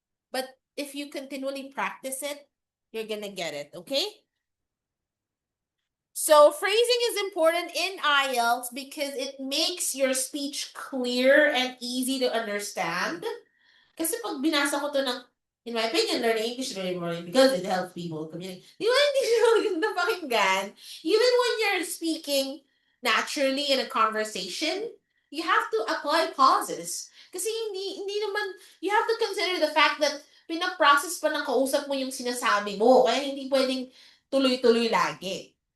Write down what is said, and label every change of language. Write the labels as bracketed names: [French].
[English] But if you continually practice it, you're gonna get it, okay? So phrasing is important in IELTS because it makes your speech clear and easy to understand. [Filipino] Kasi pag binasa ko to ng, [English] in my opinion, learning English is very important because it helps people communicate. [Filipino] Di ba hindi siya maganda pakinggan? [English] Even when you're speaking naturally in a conversation, you have to apply pauses. [Filipino] Kasi hindi naman, [English] you have to consider the fact that [Filipino] pinaprocess pa ng kausap mo yung sinasabi mo. Kaya hindi pwedeng tuloy-tuloy lagi.